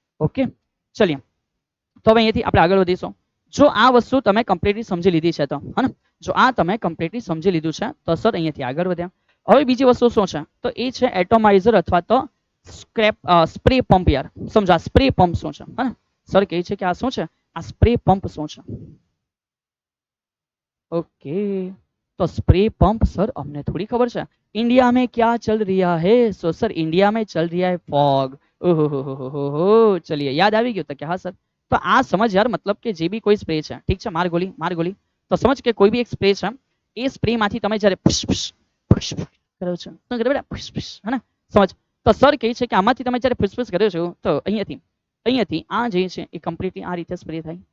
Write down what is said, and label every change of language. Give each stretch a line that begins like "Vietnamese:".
Gujarati: Okay, ચલીએ. તો હવે અહીંયાથી આપણે આગળ વધીશું. જો આ વસ્તુ તમે કમ્પ્લીટલી સમજી લીધી છે તો હે ને, જો આ તમે કમ્પ્લીટલી સમજી લીધું છે તો સર અહીંયાથી આગળ વધ્યા. હવે બીજી વસ્તુ શું છે તો એ છે એટોમાઇઝર અથવા તો સ્પ્રે પંપ. યાર સમજો આ સ્પ્રે પંપ શું છે હે ને, સર કહે છે કે આ શું છે, આ સ્પ્રે પંપ શું છે.
Hindi: ओके, तो स्प्रे पंप सर हमने थोड़ी खबर है. इंडिया में क्या चल रहा है? सो सर इंडिया में चल रहा है फॉग. ओहो, चलिए याद
Gujarati: આવી ગયું તો કે હા સર. તો આ સમજ યાર, મતલબ કે જે બી કોઈ સ્પ્રે છે, ઠીક છે, માર ગોલી, તો સમજ કે કોઈ બી એક સ્પ્રે છે, એ સ્પ્રે માંથી તમે જ્યારે પુશ પુશ પુશ કરો છો તો કરે બેટા પુશ પુશ, હે ને, સમજ. તો સર કહે છે કે આમાંથી તમે જ્યારે પુશ પુશ કર્યો છો તો અહીંયાથી આ જે છે એ કમ્પ્લીટલી આ રીતે સ્પ્રે થાય.